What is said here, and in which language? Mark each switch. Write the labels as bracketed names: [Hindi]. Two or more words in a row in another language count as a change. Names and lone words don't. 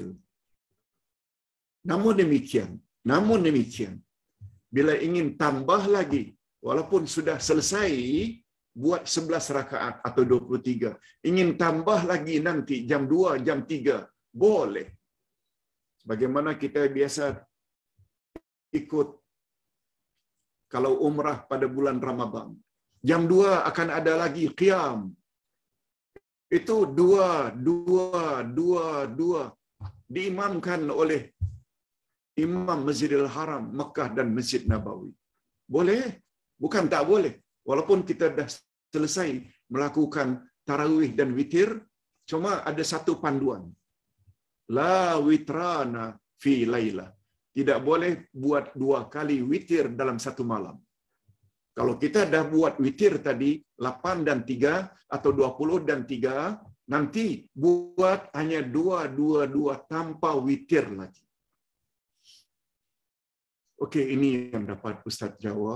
[Malay] Namun demikian, bila ingin tambah lagi, walaupun sudah selesai buat 11 rakaat atau 23, ingin tambah lagi nanti jam 2, jam 3, boleh. Bagaimana kita biasa ikut kalau umrah pada bulan Ramadan. Jam 2 akan ada lagi qiyam. Itu 2 diimamkan oleh Imam Masjidil Haram, Mekah dan Masjid Nabawi. Boleh? Bukan tak boleh. Walaupun kita dah selesai melakukan tarawih dan witir, cuma ada satu panduan. [Arabic] لا وتران في ليلة. [Malay] Tidak boleh buat 2 kali witir dalam satu malam. Kalau kita dah buat witir tadi 8 dan 3 atau 20 dan 3, nanti buat hanya 2 tanpa witir lagi. Okey, ini yang dapat Ustaz jawab.